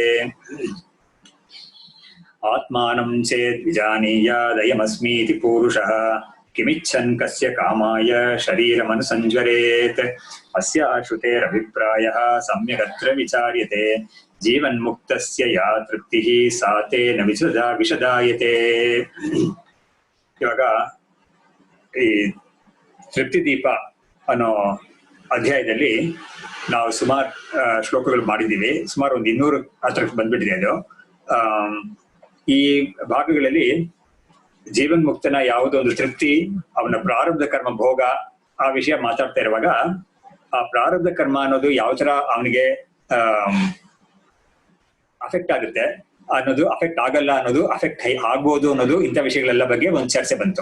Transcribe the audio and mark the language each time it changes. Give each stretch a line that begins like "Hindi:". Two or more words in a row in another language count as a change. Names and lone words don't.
Sanskrit: आत्मानं चेद्विजानीयादयमस्मीति पूरुषः किमिच्छन् कस्य कामाय शरीरमनुसञ्ज्वरेत्। अस्याश्रुतेरभिप्रायः सम्यगत्र विचार्यते जीवन्मुक्तस्य या तृप्तिः सा तेन विशदायते।
Kannada: ಇವಾಗ ಈ ತೃಪ್ತಿದೀಪ ಅನ್ನೋ ಅಧ್ಯಾಯದಲ್ಲಿ ನಾವು ಸುಮಾರು ಶ್ಲೋಕಗಳು ಮಾಡಿದ್ದೀವಿ. ಸುಮಾರು ಒಂದು 200 ಹತ್ರಕ್ಕೆ ಬಂದ್ಬಿಟ್ಟಿದೆ ಅದು. ಈ ಭಾಗಗಳಲ್ಲಿ ಜೀವನ್ಮುಕ್ತನ ಯಾವುದೋ ಒಂದು ತೃಪ್ತಿ, ಅವನ ಪ್ರಾರಬ್ಧ ಕರ್ಮ ಭೋಗ, ಆ ವಿಷಯ ಮಾತಾಡ್ತಾ ಇರುವಾಗ ಆ ಪ್ರಾರಬ್ಧ ಕರ್ಮ ಅನ್ನೋದು ಯಾವ ತರ ಅವನಿಗೆ ಅಫೆಕ್ಟ್ ಆಗುತ್ತೆ ಅನ್ನೋದು, ಅಫೆಕ್ಟ್ ಆಗಲ್ಲ ಅನ್ನೋದು, ಅಫೆಕ್ಟ್ ಆಗ್ಬೋದು ಅನ್ನೋದು, ಇಂಥ ವಿಷಯಗಳೆಲ್ಲ ಬಗ್ಗೆ ಒಂದು ಚರ್ಚೆ ಬಂತು.